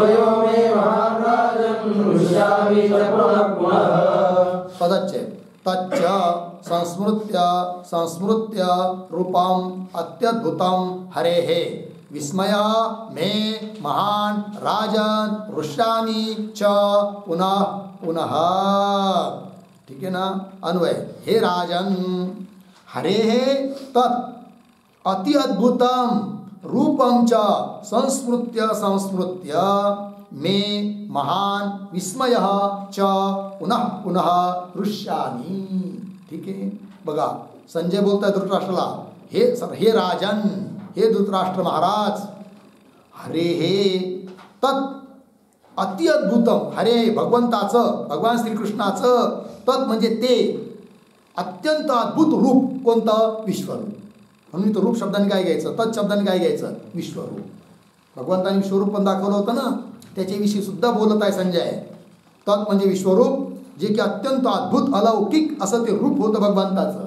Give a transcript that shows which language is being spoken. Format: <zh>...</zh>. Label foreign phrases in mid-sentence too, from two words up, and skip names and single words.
<sa>विस्मयो मे महान् राजन् हृष्यामि च पुनः पुनः। पदच्छेद तच्च संस्मृत्य रूपम अत्यद्भुतम हरेः विस्मय मे महान राजन हृष्यामि च पुनः पुनः।</sa> <hi>ठीक है ना?</hi> <sa>अन्वय हे राजन हरेः तत् अति अद्भुतम रूपम च संस्मृत्य मे महान विस्मय च पुनः पुनः हृष्यामि।</sa> <mr>ठीक आहे बघा, संजय बोलताय धृतराष्ट्राला,</mr> <sa>हे राजन,</sa> <mr>हे धृतराष्ट्र महाराज,</mr> <sa>हरे हे तत् अति अद्भुतम,</sa> <mr>हरे भगवंताचं, भगवान श्रीकृष्णाचं, तत् म्हणजे ते, अत्यंत अद्भुत रूप कोणतं? विश्वरूप. म्हणून तो रूप शब्दाने काय घ्यायचं, तत् शब्दाने काय घ्यायचं? विश्वरूप. भगवंताने विश्वरूप पण दाखवलं होतं ना, त्याच्याविषयी सुद्धा बोलत आहे संजय. तत् म्हणजे विश्वरूप, जे की अत्यंत अद्भुत अलौकिक असं ते रूप होतं भगवंताचं.</mr>